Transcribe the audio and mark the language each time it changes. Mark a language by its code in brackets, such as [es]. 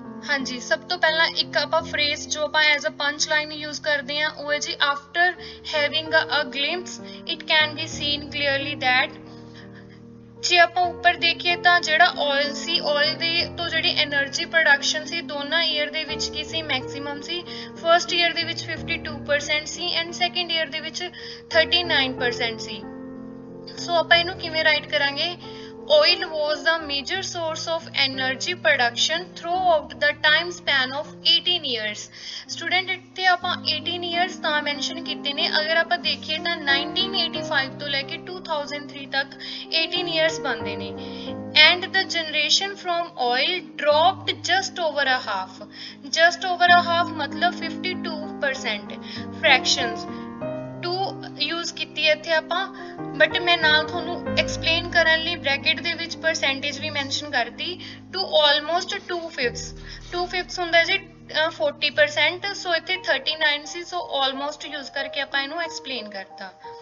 [pa] ਹਾਂਜੀ, ਸਭ ਤੋਂ ਪਹਿਲਾਂ ਇੱਕ ਆਪਾਂ ਫਰੇਜ਼ ਜੋ ਆਪਾਂ [en] as a punch line [pa] use ਕਰਦੇ ਹਾਂ ਉਹ ਹੈ ਜੀ, [en] After having a glimpse it can be seen clearly that. [pa] ਜੇ ਆਪਾਂ ਉੱਪਰ ਦੇਖੀਏ ਤਾਂ ਜਿਹੜਾ ਆਇਲ ਸੀ, ਆਇਲ ਦੇ ਤੋਂ ਜਿਹੜੀ એનર્ਜੀ ਪ੍ਰੋਡਕਸ਼ਨ ਸੀ ਦੋਨਾਂ ਈਅਰ ਦੇ ਵਿੱਚ ਕੀ ਸੀ, ਮੈਕਸਿਮਮ ਸੀ। ਫਰਸਟ ਈਅਰ ਦੇ ਵਿੱਚ 52% ਸੀ ਐਂਡ ਸੈਕੰਡ ਈਅਰ ਦੇ ਵਿੱਚ 39% ਸੀ। ਸੋ ਆਪਾਂ ਇਹਨੂੰ ਕਿਵੇਂ ਰਾਈਟ ਕਰਾਂਗੇ? [en] oil was the major source of energy production throughout the time span of 18 years। [pa] Student ਇੱਥੇ ਆਪਾਂ 18 years ਤਾਂ ਮੈਂਸ਼ਨ ਕੀਤੇ ਨੇ, ਅਗਰ ਆਪਾਂ ਦੇਖੀਏ ਤਾਂ 1985 ਤੋਂ ਲੈ ਕੇ 2003 ਤੱਕ 18 years ਬਣਦੇ ਨੇ। [en] and the generation from oil dropped just over a half। just over a half [pa] ਮਤਲਬ 52% fractions 2 ਯੂਜ਼ ਕੀਤੀ ਹੈ ਇੱਥੇ ਆਪਾਂ, ਬਟ ਮੈਂ ਨਾਲ ਤੁਹਾਨੂੰ ਐਕਸਪਲੇਨ ਕਰਨ ਲਈ ਬ੍ਰੈਕਟ ਦੇ ਵਿੱਚ ਪਰਸੈਂਟੇਜ ਵੀ ਮੈਂਸ਼ਨ ਕਰਤੀ। ਟੂ ਆਲਮੋਸਟ 2/5 ਹੁੰਦਾ ਜੀ 40%, ਸੋ ਇੱਥੇ 39 ਸੀ, ਸੋ ਆਲਮੋਸਟ ਯੂਜ਼ ਕਰਕੇ ਆਪਾਂ ਇਹਨੂੰ ਐਕਸਪਲੇਨ ਕਰਤਾ।